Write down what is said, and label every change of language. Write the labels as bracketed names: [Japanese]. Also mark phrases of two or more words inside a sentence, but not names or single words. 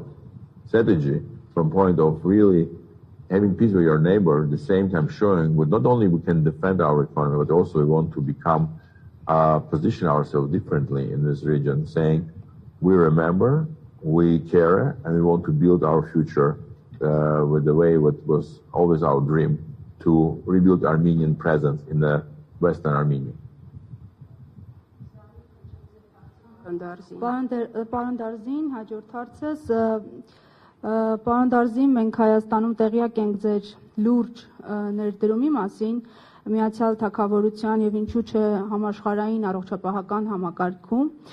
[English] strategy from point of really having peace with your neighbor, at the same time showing not only we can defend our economy, but also we want to become, position ourselves differently in this region, saying we remember, we care, and we want to build our future with the way what was always our dream, to rebuild Armenian presence in the Western Armenia. [Armenian] Պարոն Դարզին, հաջորդ հարցս, պարոն Դարզին, մենք Հայաստանում տեղյակ ենք ձեր լուրջ ներդրումի մասին Միացյալ Թագավորության եւ ինչու՞ չէ համաշխարհային առողջապահական համակարգում։